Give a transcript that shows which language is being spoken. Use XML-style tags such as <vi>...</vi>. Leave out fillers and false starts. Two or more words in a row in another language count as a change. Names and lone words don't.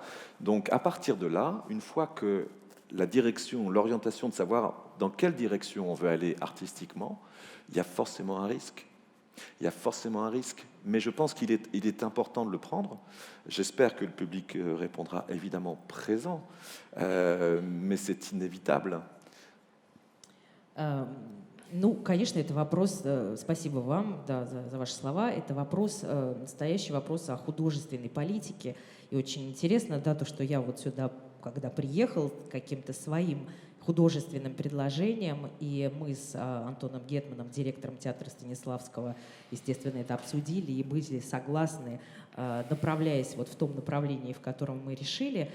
<fr>Donc à partir de là, une fois que la direction, l'orientation de savoir dans quelle direction on veut aller artistiquement, il y a forcément un risque. Il y a forcément un risque, mais je pense qu'il est important de le prendre. J'espère que le public répondra évidemment présent, mais c'est inévitable.</fr> <ru>Ну, конечно, это вопрос, спасибо вам за ваши слова, это вопрос, настоящий вопрос о художественной политике. И очень интересно, да, то, что я вот сюда, когда приехал, каким-то своим художественным предложением, и мы с Антоном Гетманом, директором театра Станиславского, естественно, это обсудили и были согласны, направляясь вот в том направлении, в котором мы решили.</ru>